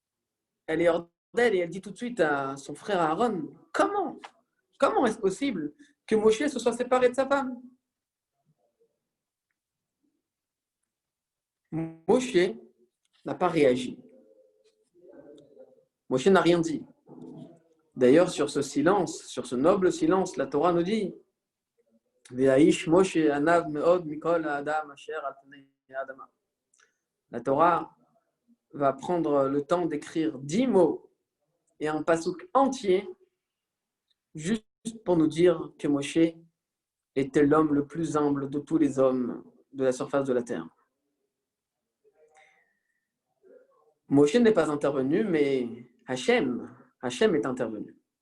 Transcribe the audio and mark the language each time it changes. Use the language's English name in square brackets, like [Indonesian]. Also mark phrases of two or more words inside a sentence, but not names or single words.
[French] Elle est hors d'elle et elle dit tout de suite à son frère Aaron, comment est-ce possible que Moshe se soit séparé de sa femme? Moshe n'a pas réagi. Moshe n'a rien dit. D'ailleurs, sur ce silence, sur ce noble silence, la Torah nous dit [Hebrew] והאיש משה ענו מאד מכל האדם אשר על פני האדמה. [French] La Torah va prendre le temps d'écrire 10 mots et un passouk entier juste pour nous dire que Moshe était l'homme le plus humble de tous les hommes de la surface de la terre. Moshe n'est pas intervenu, mais Hachem est intervenu.